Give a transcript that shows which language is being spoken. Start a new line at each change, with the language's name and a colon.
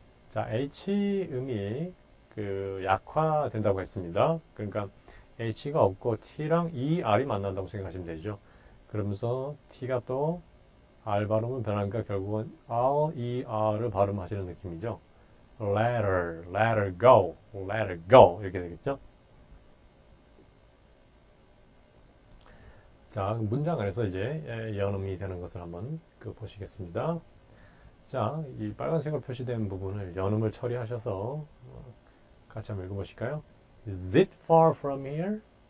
Korean: 자, H음이 약화된다고 했습니다. 그러니까 H가 없고 T랑 ER이 만난다고 생각하시면 되죠. 그러면서 T가 또 R 발음은 변하니까 결국은 R, ER을 발음하시는 느낌이죠.
English: let her go, let her go
Korean: 이렇게 되겠죠. 자, 문장 안에서 이제 연음이 되는 것을 한번 보시겠습니다. 자, 이 빨간색으로 표시된 부분을 연음을 처리하셔서 같이 한번 읽어보실까요?
English: Is it far from here?